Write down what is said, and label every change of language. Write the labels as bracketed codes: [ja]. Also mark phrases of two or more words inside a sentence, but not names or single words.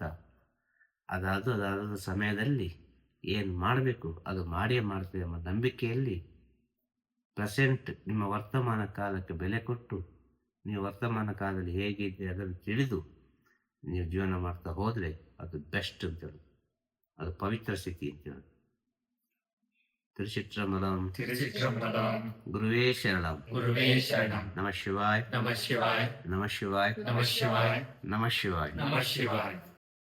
[kn] ಅದಾದ ಸಮಯದಲ್ಲಿ ಏನು ಮಾಡಬೇಕು ಅದು ಮಾಡಿಯೇ ಮಾಡ್ತೀವಿ ಎಂಬ ನಂಬಿಕೆಯಲ್ಲಿ ಪ್ರೆಸೆಂಟ್ ನಿಮ್ಮ ವರ್ತಮಾನ ಕಾಲಕ್ಕೆ ಬೆಲೆ ಕೊಟ್ಟು ನೀವು ವರ್ತಮಾನ ಕಾಲದಲ್ಲಿ ಹೇಗಿದೆ ಅದನ್ನು ತಿಳಿದು ನೀವು ಜೀವನ ಮಾಡ್ತಾ ಹೋದರೆ ಅದು ಬೆಸ್ಟ್ ಅಂತೇಳಿ, ಅದು ಪವಿತ್ರ ಸ್ಥಿತಿ ಅಂತೇಳಿ. [sa] ತಿರುಚಿತ್ರಮಲಂ ಗುರುವೇ ಶರಣಂ. ನಮಃ ಶಿವಾಯ. ನಮಃ ಶಿವಾಯ. ನಮಃ ಶಿವಾಯ. ನಮಃ ಶಿವಾಯ. ನಮಃ ಶಿವಾಯ. ನಮಃ ಶಿವಾಯ.